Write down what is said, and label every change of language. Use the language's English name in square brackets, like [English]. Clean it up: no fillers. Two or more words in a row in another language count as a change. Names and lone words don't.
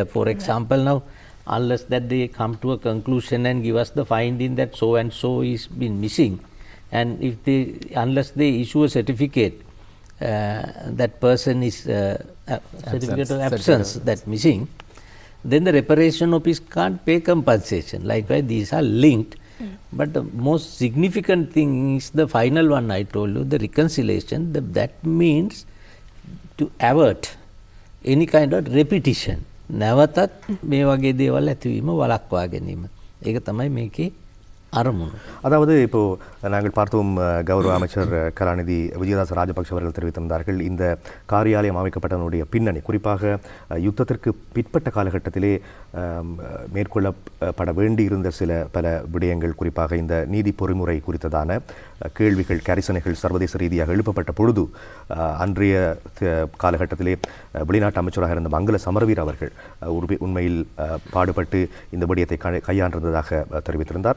[English] For example, now unless that they come to a conclusion and give us the finding that so and so is been missing, and if unless they issue a certificate that person is certificate of absence that missing, then the reparation office can't pay compensation. Likewise, these are linked. But the most significant thing is the final one I told you, the reconciliation. That means to avert any kind of repetition. [Sinhala] නැවතත් මේ වගේ දේවල් ඇතිවීම වළක්වා ගැනීම. ඒක තමයි මේකේ අරමුණு. [Tamil] அதாவது இப்போ நாங்கள் பார்த்தோம் கௌரவ அமைச்சர் கலாநிதி விஜயதாஸ் ராஜபக்ஷ அவர்கள் தெரிவித்திருந்தார்கள் இந்த காரியாலயம் அமைக்கப்பட்டதனுடைய பின்னணி குறிப்பாக யுத்தத்திற்கு பிற்பட்ட காலகட்டத்திலே மேற்கொள்ளப்பட வேண்டியிருந்த பல விடயங்கள் குறிப்பாக இந்த நீதி பொறிமுறை குறித்ததான கேள்விகள் கரிசனைகள் சர்வதேச ரீதியாக எழுப்பப்பட்ட பொழுது அன்றைய காலகட்டத்திலே வெளிநாட்டு அமைச்சராக இருந்த மங்கள சமரவீர அவர்கள் உண்மையில் பாடுபட்டு இந்த விடயத்தை கையாண்டிருந்ததாக தெரிவித்திருந்தார்.